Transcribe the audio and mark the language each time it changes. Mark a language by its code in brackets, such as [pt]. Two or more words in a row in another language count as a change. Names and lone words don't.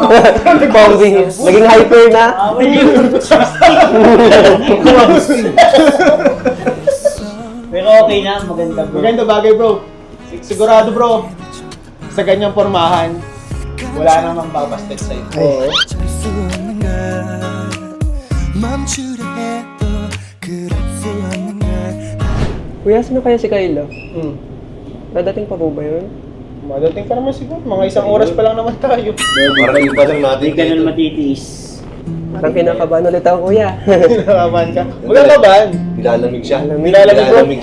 [tl] Pounding. Naging hyper na. Away yun. Pero okay na, maganda bro. Maganda bagay bro. Sigurado bro. Sa ganyang pormahan, wala namang babasted sa'yo. Ay. [ko] 멈추려 해도 그럴 수 없는 걸 [tl] Kuya, sino kaya si Kayla? Hmm. Dadating pa po ba yun? Madating pa naman siguro. Mga isang oras pa lang naman tayo. Parang iba lang natin. Hindi ka na matitiis. Parang kinakabahan ulit ako kuya. Kinakabahan ka. Magkakabahan. Nilalamig siya. Nilalamig